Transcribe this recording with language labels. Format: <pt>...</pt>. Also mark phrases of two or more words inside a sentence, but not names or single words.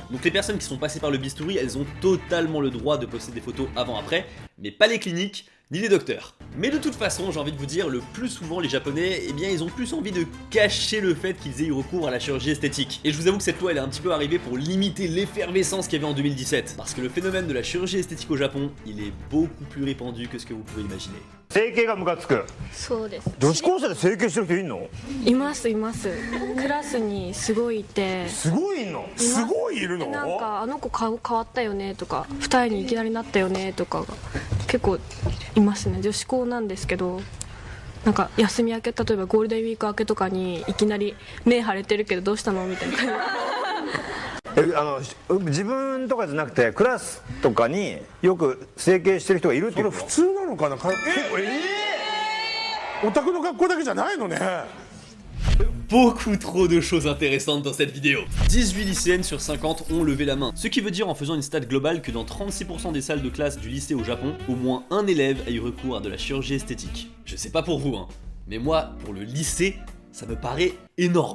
<fr>Donc les personnes qui sont passées par le bistouri, elles ont totalement le droit de poster des photos avant-après, mais pas les cliniques, ni les docteurs. Mais de toute façon, j'ai envie de vous dire, le plus souvent les Japonais, eh bien ils ont plus envie de cacher le fait qu'ils aient eu recours à la chirurgie esthétique. Et je vous avoue que cette loi elle est un petit peu arrivée pour limiter l'effervescence qu'il y avait en 2017. Parce que le phénomène de la chirurgie esthétique au Japon, il est beaucoup plus répandu que ce que vous pouvez imaginer.</fr> <ja>整形がムカつく。そうです。女子高生で整形してる人いんの？いますいます。クラスにすごいいて。すごいいんの？すごいいるの？なんかあの子顔変わったよねとか、二重にいきなりなったよねとかが結構いますね。女子高なんですけど。なんか休み明け、例えばゴールデンウィーク明けとかにいきなり目腫れてるけどどうしたのみたいな感じ。自分とかじゃなくてクラスとかによく整形してる人がいるっていうの？普通なのかな。オタクの学校だけじゃないのね。</ja> <fr>Beaucoup trop de choses intéressantes dans cette vidéo. 18 lycéennes sur 50 ont levé la main. Ce qui veut dire en faisant une stat globale que dans 36% des salles de classe du lycée au Japon, au moins un élève a eu recours à de la chirurgie esthétique. Je sais pas pour vous, hein, mais moi, pour le lycée, ça me paraît énorme.</fr>